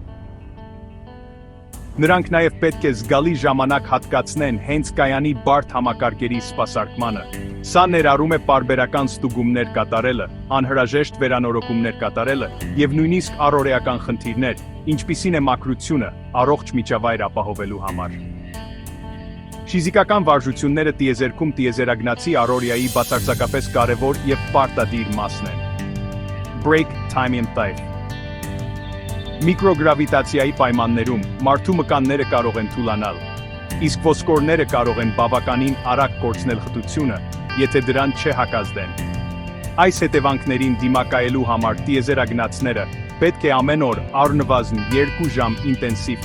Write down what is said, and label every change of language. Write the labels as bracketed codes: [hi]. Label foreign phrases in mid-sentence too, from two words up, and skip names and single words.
[hy] Նրանք նաև պետք է զգալի ժամանակ հատկացնեն հենց կայանի բարդ համակարգերի սպասարկմանը։ Սա ներառում է պարբերական ստուգումներ կատարելը, անհրաժեշտ վերանորոգումներ կատարելը եւ նույնիսկ առօրեական խնդիրներ, ինչպիսին է մաքրությունը, առողջ միջավայր ապահովելու համար։ Ֆիզիկական վարժությունները տիեզերքում տիեզերագնացի առօրյայի բացարձակապես կարևոր եւ պարտադիր մասն են։ [en] Break time and time. [hy] Միկրոգրավիտացիայի պայմաններում մարդու մկանները կարող են թուլանալ, իսկ ոսկորները կարող են բավականին արագ կորցնել խտությունը, եթե դրան չհակազդեն։ Այս հետևանքներին դիմակայելու համար տիեզերագնացները պետք է ամեն օր առնվազն 2 ժամ ինտենսիվ